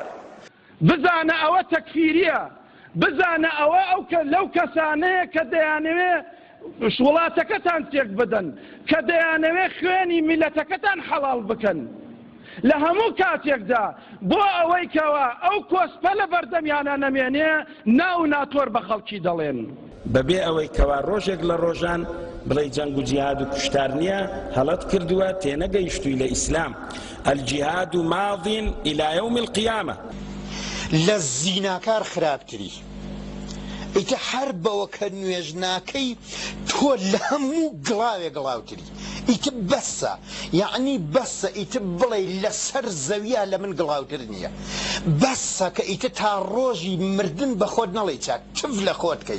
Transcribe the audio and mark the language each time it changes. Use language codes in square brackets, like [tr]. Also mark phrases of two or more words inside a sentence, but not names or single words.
[ckb] بزانە ئەوە تەکفیریە، بزانە ئەوە لەو کەسانەیە کە دەیانەوێت وڵاتەکەتان تێک بدەن، کە دەیانەوێت خوێنی میلەتەکەتان حەڵال بکەن لە هەموو کاتێکدا، بۆ ئەوەی کەوە ئەو کۆسپە لە بەردەمیانە نەمێنێ ناو ناتۆر بە خەڵکی دەڵێن. بەبێ ئەوەی کەوا ڕۆژێک لە ڕۆژان بڵێ جەنگ و جیهاد و کوشتار نییە، هەڵەت کردووە تێنەگەیشتووی لە ئیسلام. [ar] الجیهاد ماض إلى يوم القيامة. [ckb] لە زیناکار خراپتری ئیتە هەر بەوە کە نوێژ ناکەی تۆ لە هەموو گڵاوێ گڵاوتری ئیتە بەسە، یعنی بەسە ئیتە بڵێ لەسەر زەویە لە من گڵاوتر نییە، بەسە کە ئیتە تا ڕۆژی مردن بە خۆت نەڵێ چاک تف لە خۆتکەی.